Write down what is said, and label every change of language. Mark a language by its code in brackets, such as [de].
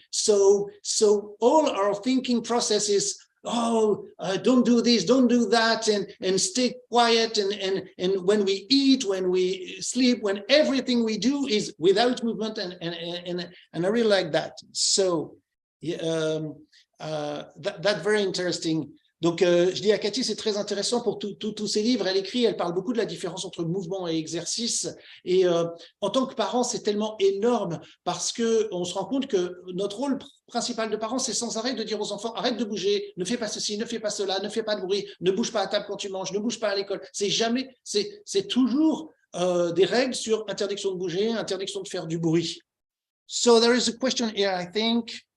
[en] So all our thinking process is, don't do this, don't do that, and stay quiet. And when we eat, when we sleep, when everything we do is without movement, and I really like that. So that's very interesting [fr] Donc, je dis à Katy, c'est très intéressant pour tous ces livres. Elle écrit, elle parle beaucoup de la différence entre mouvement et exercice. Et en tant que parent, c'est tellement énorme parce qu'on se rend compte que notre rôle principal de parent, c'est sans arrêt de dire aux enfants, arrête de bouger, ne fais pas ceci, ne fais pas cela, ne fais pas de bruit, ne bouge pas à table quand tu manges, ne bouge pas à l'école. C'est toujours des règles sur interdiction de bouger, interdiction de faire du bruit. [en] So there is a question here, I think.